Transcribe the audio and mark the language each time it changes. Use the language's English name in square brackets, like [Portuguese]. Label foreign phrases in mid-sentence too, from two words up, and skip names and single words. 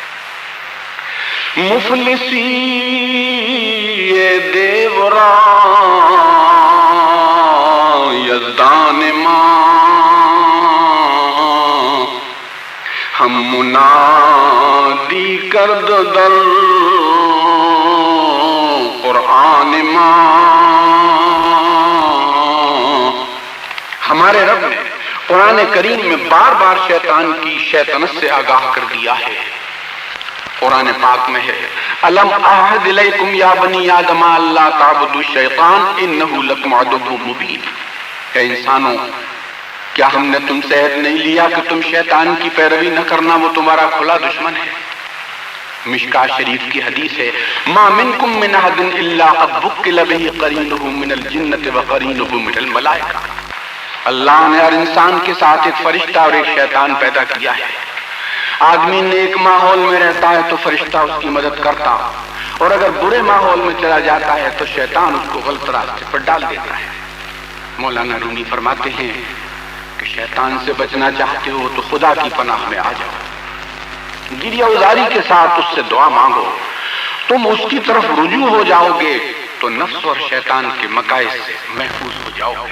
[Persian] مفلسی دیورا یزدان ماں ہم منادی کرد در قرآن ماں۔ [Urdu] ہمارے رب نے قرآن کریم میں بار بار شیطان کی شیطنت سے آگاہ کر دیا ہے۔ قرآن پاک میں ہے [Arabic] الم اعہد الیکم یا بنی آدم اللہ تعبدوا الشیطان انہ لکم عدو مبین۔ [Urdu] اے انسانوں کیا ہم نے تم سے عہد نہیں لیا کہ تم شیطان کی پیروی نہ کرنا، وہ تمہارا کھلا دشمن ہے۔ مشکاۃ شریف کی حدیث ہے [Arabic] ما منکم من احد الا قد وکل به قرینہ من الجنۃ وقرینہ من الملائکہ۔ [Urdu] اللہ نے ہر انسان کے ساتھ ایک فرشتہ اور ایک شیطان پیدا کیا ہے۔ آدمی نیک ماحول میں رہتا ہے تو فرشتہ اس کی مدد کرتا، اور اگر برے ماحول میں چلا جاتا ہے تو شیطان اس کو غلط راستے پر ڈال دیتا ہے۔ مولانا رومی فرماتے ہیں کہ شیطان سے بچنا چاہتے ہو تو خدا کی پناہ میں آ جاؤ، گریہ ازاری کے ساتھ اس سے دعا مانگو، تم اس کی طرف رجوع ہو جاؤ گے تو نفس اور شیطان کے مکائد سے محفوظ ہو جاؤ گے۔